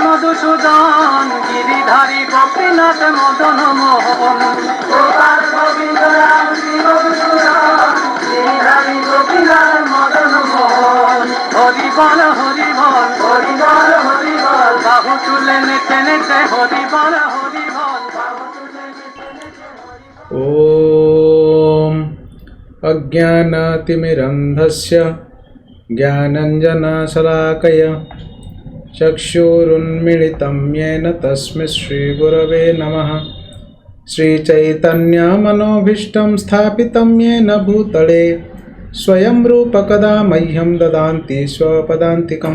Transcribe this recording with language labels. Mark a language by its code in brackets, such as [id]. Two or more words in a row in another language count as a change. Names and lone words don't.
[bn] মধুসূদন গিরিধারী গোপীনাথ মদন মোহন গোপাল গোবিন্দ রাম শ্রী মধুসূদন গিরিধারী গোপীনাথ মদন মোহন হরিবল হরিবল হরিবল হরিবল বাহু তুলে নেচে নেচে হরিবল হরিবল বাহু তুলে নেচে নেচে [sa] ওম অজ্ঞানাতিমিরন্ধস্য জ্ঞানাঞ্জনশলাকয়া चक्षुरुन्मीलितं येन तस्मै श्रीगुरवे नमः। श्रीचैतन्यमनोभीष्टं स्थापितं येन भूतले स्वयं रूपकदा मह्यं ददान्ति स्वपदान्तिकं।